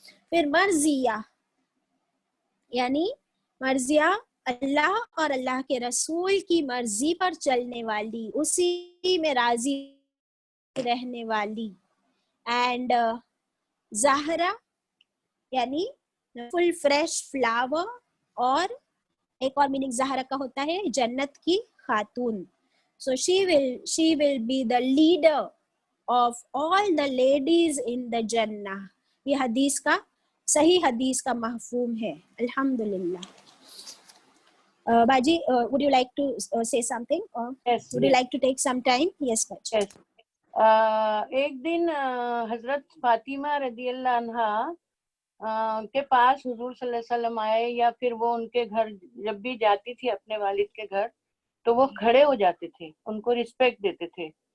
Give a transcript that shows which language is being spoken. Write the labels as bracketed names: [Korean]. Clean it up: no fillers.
[Urdu] پھر مرضیہ یعنی مرضیہ اللہ اور اللہ کے رسول کی مرضی پر چلنے والی, اسی میں راضی رہنے والی. اینڈ زہرا یعنی [English] full fresh flower, [Urdu] اور ایک اور میننگ زہرا کا ہوتا ہے جنت کی خاتون. [English] So she will be the leader of all the ladies in the Jannah. [Urdu] یہ حدیث کا صحیح حدیث کا مفہوم ہے. الحمدللہ. [English] Baji, would you like to say something, or Yes, would you yes. like to take some time? Yes, Baji. Yes. [Urdu] ایک دن حضرت فاطمہ رضی اللہ عنہا کے پاس حضور صلی اللہ علیہ وسلم آئے, یا پھر وہ ان کے گھر جب بھی جاتی تھی اپنے والد کے گھر تو وہ کھڑے ہو جاتے تھے, ان کو رسپیکٹ دیتے تھے.